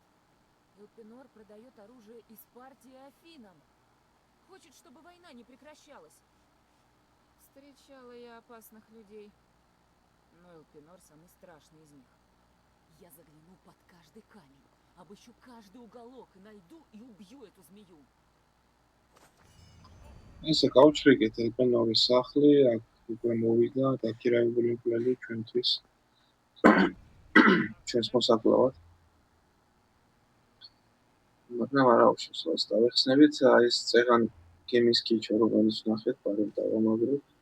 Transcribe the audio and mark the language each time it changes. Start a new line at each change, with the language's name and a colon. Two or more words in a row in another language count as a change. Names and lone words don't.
Russian: Элпинор продает оружие из партии Афинам. Хочет, чтобы война не прекращалась. Встречала я опасных людей. Но Элпинор самый страшный из них. Я загляну под каждый камень, обыщу каждый уголок и найду и убью эту змею.
Georgian: ესე გავჩრიკეთ ელპენორის სახლი, აქ უკვე მოვიდა დაქირავებული მკვლელი ჩვენთვის. ჩვენს მოსაკლავად. მაგრამ არა უშავს დავეხსნებით, ეს წეღან გემის კიჩო რომელიც ნახეთ, პარემ დავამაგრებ.